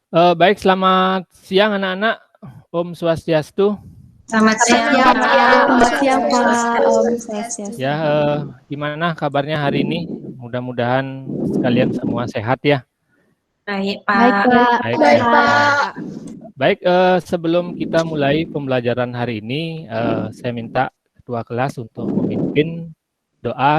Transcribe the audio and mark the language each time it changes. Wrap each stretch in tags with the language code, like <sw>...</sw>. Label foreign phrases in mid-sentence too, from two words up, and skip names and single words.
<id>Baik, selamat siang anak-anak.</id> <ban>Om Swastiastu.</ban> <id>Selamat siang, Pak. Selamat siang, Pak.</id> <ban>Om Swastiastu.</ban> <id>Ya, gimana kabarnya hari ini? Mudah-mudahan sekalian semua sehat ya. Baik, Pak. Baik, Pak. Baik, Pak. Baik, sebelum kita mulai pembelajaran hari ini, saya minta ketua kelas untuk memimpin doa.</id>